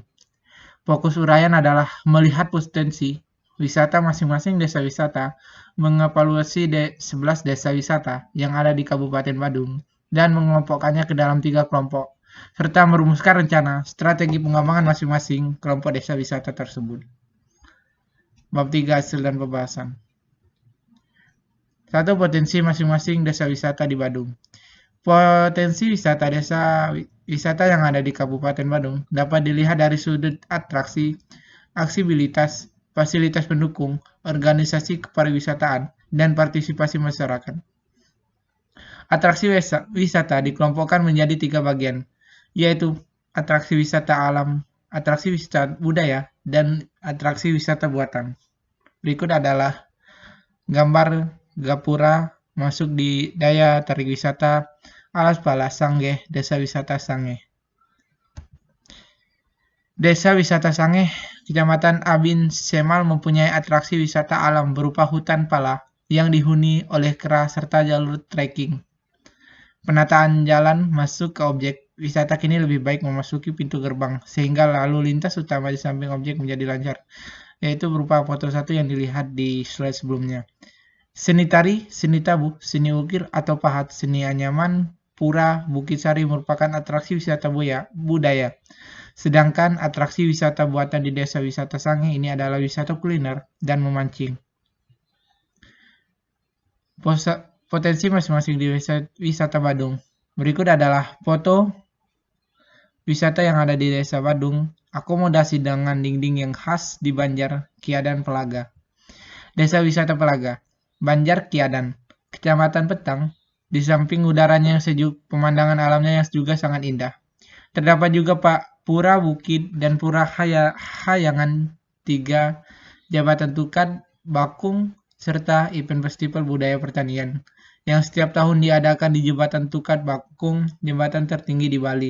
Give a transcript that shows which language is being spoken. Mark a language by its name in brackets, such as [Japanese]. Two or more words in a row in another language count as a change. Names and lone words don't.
[Indonesian] Fokus uraian adalah melihat potensi wisata masing-masing desa wisata, mengevaluasi 11 desa wisata yang ada di Kabupaten Badung, dan mengelompokkannya ke dalam 3 kelompok, serta merumuskan rencana strategi pengembangan masing-masing kelompok desa wisata tersebut. Bab 3 hasil dan pembahasan. 1. Potensi masing-masing desa wisata di Badung. Potensi wisata desa wisata yang ada di Kabupaten Badung dapat dilihat dari sudut atraksi, aksibilitas, fasilitas pendukung, organisasi kepariwisataan, dan partisipasi masyarakat. Atraksi wisata dikelompokkan menjadi 3 bagian, yaitu atraksi wisata alam, atraksi wisata budaya, dan atraksi wisata buatan. Berikut adalah gambar gapura masuk di daya tarik wisata Alas Pala Sangeh, Desa Wisata Sangeh. Desa Wisata Sangeh, Kecamatan Abin Semal mempunyai atraksi wisata alam berupa hutan pala yang dihuni oleh kera serta jalur trekking. Penataan jalan masuk ke objek wisata kini lebih baik memasuki pintu gerbang, sehingga lalu lintas utama di samping objek menjadi lancar, yaitu berupa foto 1 yang dilihat di slide sebelumnya. Seni tari, seni tabuh, seni ukir atau pahat, seni anyaman, pura, Bukit Sari merupakan atraksi wisata budaya. Sedangkan atraksi wisata buatan di Desa Wisata Sangeh ini adalah wisata kuliner dan memancing. Potensi masing-masing di wisata Badung. Berikut adalah foto wisata yang ada di Desa Badung, akomodasi dengan dinding yang khas di Banjar, Kiadan, Pelaga. Desa Wisata Pelaga, Banjar Kiadan, Kecamatan Petang, di samping udaranya yang sejuk, pemandangan alamnya yang juga sangat indah. Terdapat juga Pura Bukit dan Pura Hayangan 3, Jabatan Tukat, Bakung, serta event festival budaya pertanian yang setiap tahun diadakan di Jembatan Tukat Bakung, jembatan tertinggi di Bali.